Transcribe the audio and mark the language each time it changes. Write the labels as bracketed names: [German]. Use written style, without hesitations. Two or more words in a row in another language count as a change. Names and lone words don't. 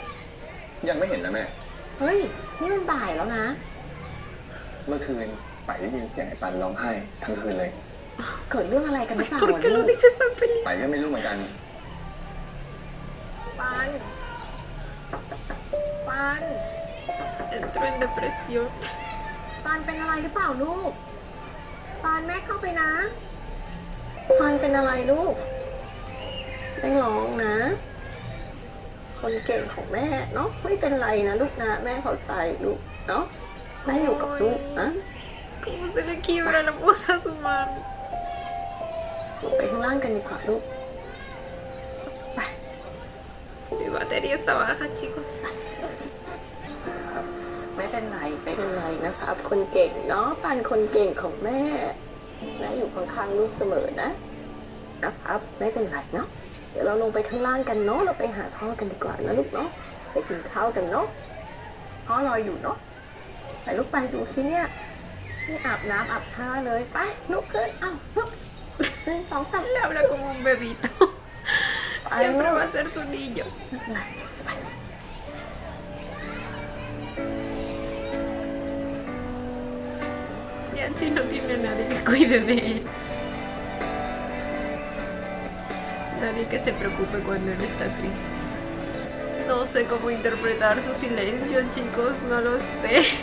[Thai] ยังไม่เห็นนะแม่ เฮ้ย นี่มันบ่ายแล้วนะ เมื่อคืนไปได้ยินเสียงไอ้ปันร้องไห้ทั้งคืนเลย เกิดเรื่องอะไรกันหรือเปล่า [Spanish] ¿Por [Thai] วะ [Spanish] qué [Thai] ลู [Spanish] lo [Thai] ก [Spanish] dices tan feliz? [Thai] ไปก็ไม่รู้เหมือนกัน ปันปัน [Spanish] Entro en depresión. [Thai] ปันเป็นอะไรหรือเปล่าลูกปันแม่เข้าไปนะปันเป็นอะไรลูกไม่ร้องนะ คนเก่งของแม่เนาะไม่เป็นไรนะลูกนะแม่เข้าใจลูกเนาะแม่อยู่กับลูกนะ [Spanish] ¿Cómo se le quiebra la voz a su mano? [Thai] ลงไปข้างล่างกันดีกว่าลูกไป [Spanish] Mi batería está baja, chicos. [Thai] ไม่เป็นไรไม่เป็นไรนะครับ คนเก่งเนาะปันคนเก่งของแม่แม่อยู่ข้างๆลูกเสมอนะครับไม่เป็นไรเนาะเดี๋ยวเราลงไปข้างล่างกันเนาะเราไปหาพ่อกันดีกว่านะลูกเนาะไปกินข้าวกันเนาะพ่อรออยู่เนาะไปลูกไปดูสิเนี่ยนี่อาบน้ำอาบท่าเลยไปลุกขึ้นอ้าวลุก1 2 3 [Spanish] Le habla como un bebito. Siempre va a ser su niño. [Thai] ไม่เป็นไรไป [Spanish] Yanchi no tiene a nadie que cuide de él. Nadie que se preocupe cuando él está triste. No sé cómo interpretar su silencio, chicos, no lo sé.